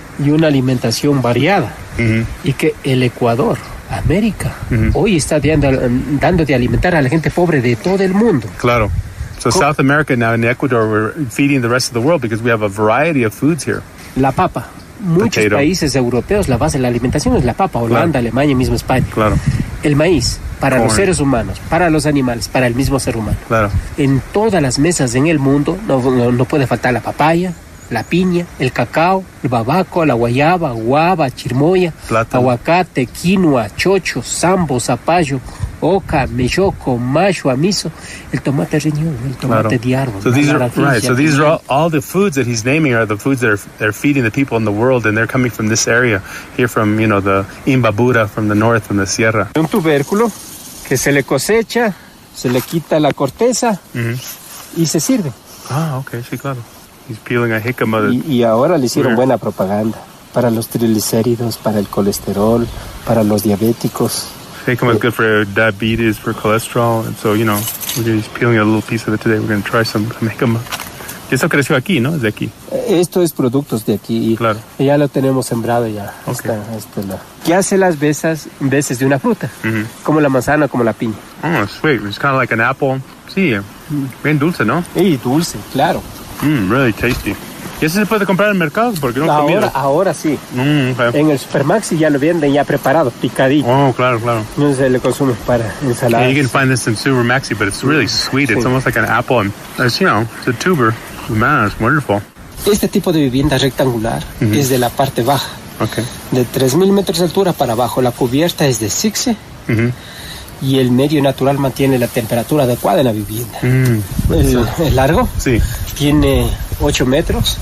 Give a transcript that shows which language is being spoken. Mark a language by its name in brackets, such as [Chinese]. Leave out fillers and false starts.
[Spanish] Y una alimentación variada. Y que el Ecuador, América, hoy está dando de alimentar a la gente pobre de todo el mundo. Claro. [English] So South America now, in Ecuador, we're feeding the rest of the world because we have a variety of foods here. [Spanish] La papa. Muchos países europeos, la base de la alimentación es la papa. Holanda, Alemania, mismo España. Claro. El maíz, para los seres humanos, para los animales, para el mismo ser humano. Claro. En todas las mesas en el mundo no puede faltar la papaya, la piña, el cacao, el babaco, la guayaba, guava, chirmoya, aguacate, quinoa, chocho, sambo, zapallo, oca, melloco, mashua, miso, el tomate riñón, el tomate de árbol. [English] So these are right. So these are all the foods that he's naming are the foods that they're feeding the people in the world, and they're coming from this area here, from the Imbabura, from the north, from the sierra. [Spanish] Un tubérculo que se le cosecha, se le quita la corteza y se sirve. Ah, okay, sí, claro. [English] He's peeling a jicama. [Spanish] Y ahora le hicieron buena propaganda para los triglicéridos, para el colesterol, para los diabéticos. [English] Jicama is good for diabetes, for cholesterol, and so we're just peeling a little piece of it today. We're going to try some jicama. [Spanish] Y eso creció aquí, ¿no? Es de aquí. Esto es productos de aquí. Claro. Ya lo tenemos sembrado ya. [English] Okay. [Spanish] ¿Qué hace las veces de una fruta? Como la manzana, como la piña. [English] Oh, sweet. It's kind of like an apple. [Spanish] Sí, bien dulce, ¿no? Sí, dulce, claro. [English] Really tasty. [Spanish] ¿Y eso se puede comprar en el mercado? Porque no he comido. Ahora sí. [English] Okay. [Spanish] En el Supermaxi ya lo venden ya preparado, picadito. Oh, claro. No se le consume para ensaladas. [English] Yeah, you can find this in Supermaxi, but it's really sweet. It's almost like an apple. And it's, it's a tuber. Man, it's wonderful. [Spanish] Este tipo de vivienda rectangular es de la parte baja. [English] Okay. [Spanish] De 3,000 metros de altura para abajo. La cubierta es de sixe. Y el medio natural mantiene la temperatura adecuada en la vivienda. El largo tiene 8 metros.